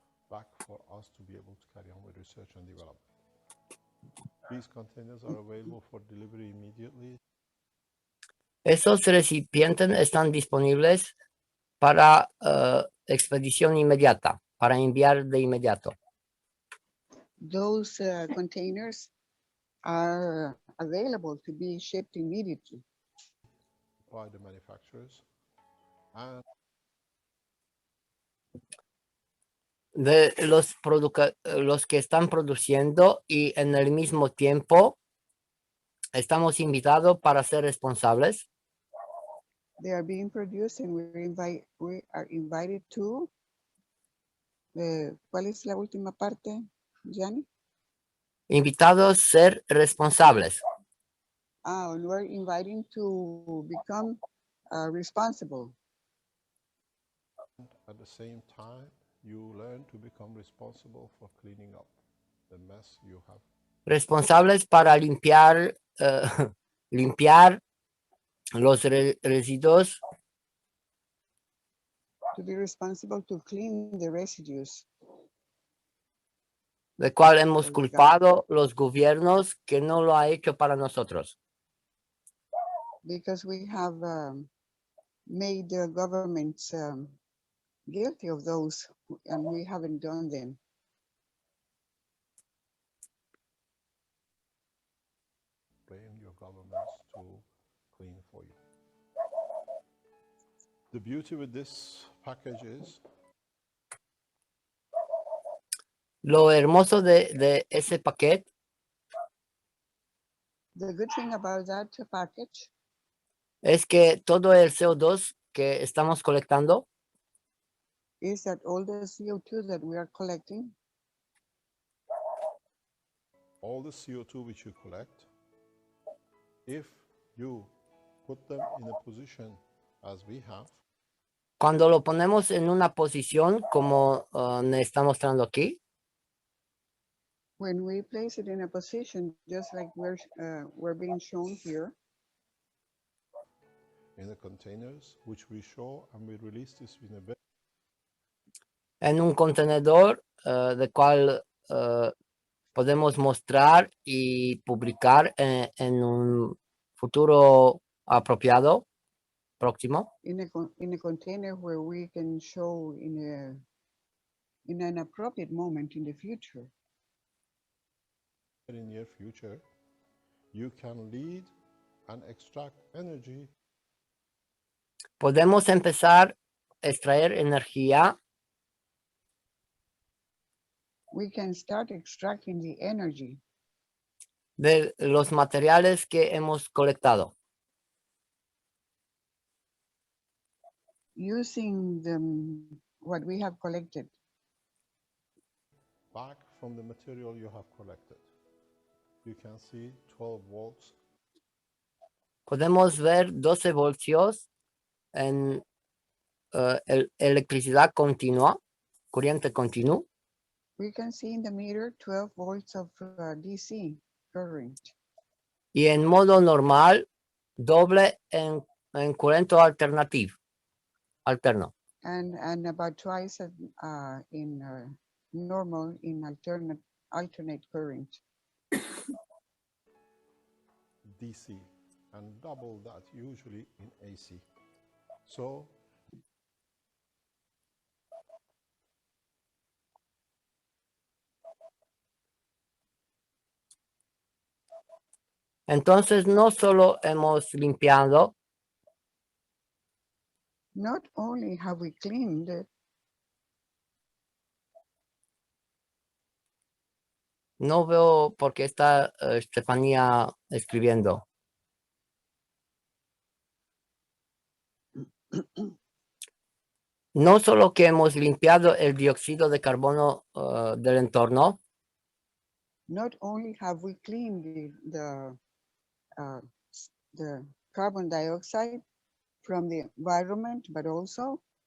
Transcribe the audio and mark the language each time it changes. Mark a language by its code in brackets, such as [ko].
[en] back for us to be able to carry on with research and development. These containers are available for delivery immediately. [es] Esos recipientes están disponibles para expedición inmediata, para enviar de inmediato. [en] Those containers are available to be shipped immediately. By the manufacturers, and [es] de los que están produciendo y en el mismo tiempo estamos invitados para ser responsables. [en] They are being produced and we are invited to. [es] ¿Cuál es la última parte, Gianni? Invitados a ser responsables. [en] And we're inviting to become responsible. At the same time, you learn to become responsible for cleaning up the mess you have. [es] Responsables para limpiar, limpiar los residuos. [en] To be responsible to clean the residues. [es] De cual hemos [en] Of the [es] culpado los gobiernos que no lo ha hecho para nosotros. [en] Because we have made the governments guilty of those, and we haven't done them. Blame your governments to clean for you. The beauty with this package is [es] Lo hermoso de ese paquete [en] The good thing about that package [es] es que todo el CO2 que estamos colectando [en] is that all the CO2 that we are collecting, all the CO2 which you collect, if you put them in a position as we have, [es] cuando lo ponemos en una posición como me está mostrando aquí, [en] when we place it in a position just like we're being shown here, in the containers, which we show and we release this in a bit. [es] en un contenedor de cual podemos mostrar y publicar en un futuro apropiado, próximo. [en] in a container where we can show in an appropriate moment in the future. In near future, you can lead and extract energy. [es] Podemos empezar a extraer energía [en] We can start extracting the energy [es] de los materiales que hemos colectado. [en] using what we have collected. Back from the material you have collected. You can see 12 volts. [es] Podemos ver 12 voltios en electricidad continua, corriente continua, [en] We can see in the meter 12 volts of DC current. [es] y en modo normal doble en corriente alterno. [en] And about twice in normal in alternate current. DC and double that usually in AC. So [es] Entonces no solo hemos limpiado, [en] Not only have we cleaned it, [es] no veo por qué está Estefanía escribiendo. No solo que hemos limpiado el dióxido de carbono del entorno, [en] not only have we cleaned the carbon dioxide from the environment, but also